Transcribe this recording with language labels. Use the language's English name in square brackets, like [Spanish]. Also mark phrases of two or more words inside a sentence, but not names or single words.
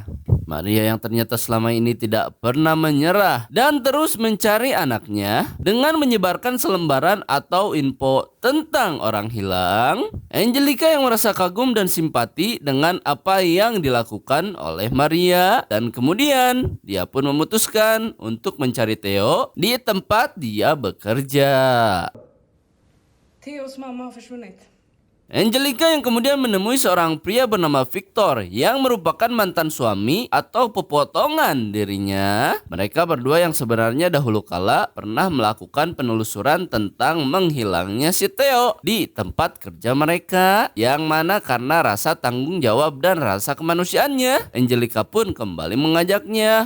[Indonesian] Maria yang ternyata selama ini tidak pernah menyerah dan terus mencari anaknya dengan menyebarkan selembaran atau info tentang orang hilang. Angelica yang merasa kagum dan simpati dengan apa yang dilakukan oleh Maria dan kemudian dia pun memutuskan untuk mencari Theo di tempat dia bekerja. [Swedish] Theos mamma har försvunnit. [Indonesian] Angelica yang kemudian menemui seorang pria bernama Victor yang merupakan mantan suami atau pepotongan dirinya. Mereka berdua yang sebenarnya dahulu kala pernah melakukan penelusuran tentang menghilangnya si Theo di tempat kerja mereka, yang mana karena rasa tanggung jawab dan rasa kemanusiaannya, Angelica pun kembali mengajaknya.